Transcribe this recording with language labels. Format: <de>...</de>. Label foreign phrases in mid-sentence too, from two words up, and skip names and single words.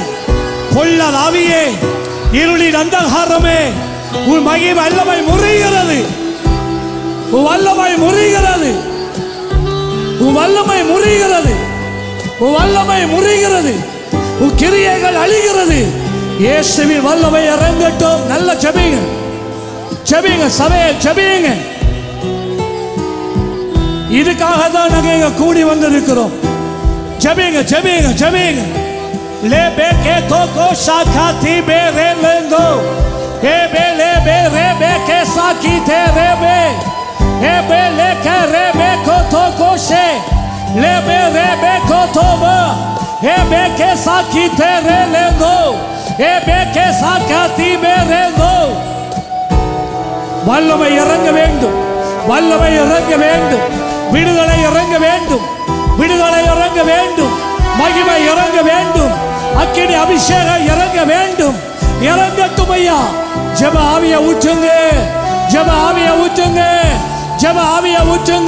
<ta>பொல்லாத ஆவியே, இருளின் அந்தகாரமே, உன் மகிமை வல்லமை முறிகிறது, உன் வல்லமை முறிகிறது, உன் வல்லமை முறிகிறது, உன் வல்லமை முறிகிறது, உன் கிரியைகள் அழிகிறது. இயேசுவின் வல்லமை இறங்கட்டும். நல்ல ஜெபிங்க, ஜெபிங்க, சபையை ஜெபிங்க. இதுக்காக தான் நாங்க இங்க கூடி வந்திருக்கிறோம். ஜெபிங்க, ஜெபிங்க, ஜெபிங்க. ले बेके तो को शाखा थी बेरे लेंदो ए बे ले बे रे बे के साकी थे रे बे ए बे ले के रे बे को तो को शे ले बे रे बे को तो बा ए बे के साकी थे रे लेंदो ए बे के साखा थी बेरे दो. வல்லமை இறங்க வேண்டும், வல்லமை இறங்க வேண்டும், விடுதலை இறங்க வேண்டும், விடுதலை இறங்க வேண்டும், மகிமை இறங்க வேண்டும், அக்கினி அபிஷேகம் இறங்க வேண்டும். இறங்கட்டும் ஐயா. ஜெப ஆவியை ஊற்றுங்க, ஜெப ஆவியை ஊற்றுங்க, ஜெப ஆவியை ஊற்றுங்க.</ta>